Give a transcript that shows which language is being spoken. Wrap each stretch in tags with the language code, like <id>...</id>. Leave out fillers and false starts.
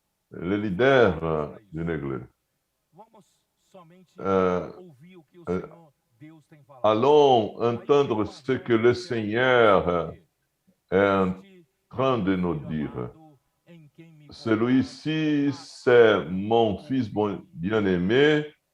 <fr>Les leaders d'une église.</fr> <pt>Vamos somente ouvir o que o Senhor Deus tem falado.</pt> <fr>Allons entendre ce que le Seigneur est en train de nous dire. Celui-ci, c'est mon fils bien-aimé.</fr>